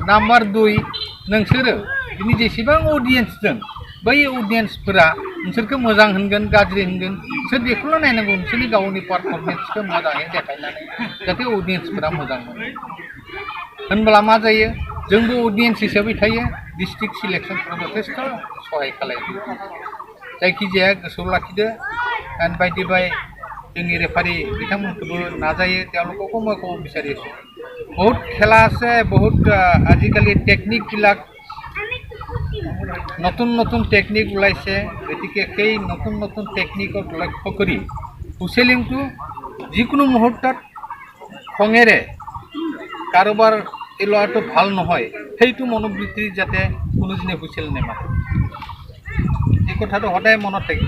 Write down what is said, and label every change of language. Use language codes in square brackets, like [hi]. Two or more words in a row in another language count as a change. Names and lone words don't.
[brx] नाम्बार 2, नोंसोरो दिनै जेसेबां अडियेन्स दं, बै अडियेन्सफोरा नोंसोरखौ मोजां होनगोन गाज्रि होनगोन, नोंसोर बेखौल' नायनांगौ, नोंसोरनि गावनि पारफरमेन्सखौ मोजाङै देखायनानै जाहाथे अडियेन्सफोरा मोजां मोनो। होनब्ला मा जायो, जोंबो अडियेन्स हिसाबै थायो, डिस्ट्रिक्ट सिलेक्सनफोराव जथेस्थ' सहाय खालामो। जायखिजाया गोसोआव लाखिदो। एन्ड बाय बाय जोंनि रेफारि बिथांमोनखौबो नाजायो, [as] তেওঁলোককো মই ক'ব বিচাৰিছোঁ, বহুত খেলা আছে, বহুত আজিকালি টেকনিকবিলাক নতুন নতুন টেকনিক ওলাইছে। গতিকে সেই নতুন নতুন টেকনিকক লক্ষ্য কৰি হুইচেলিংটো যিকোনো মুহূৰ্তত খঙেৰে কাৰোবাৰ এই ল'ৰাটো ভাল নহয় সেইটো মনোবৃত্তি যাতে কোনোদিনে হুইচেল নেমাৰে, এই কথাটো সদায় মনত থাকিব।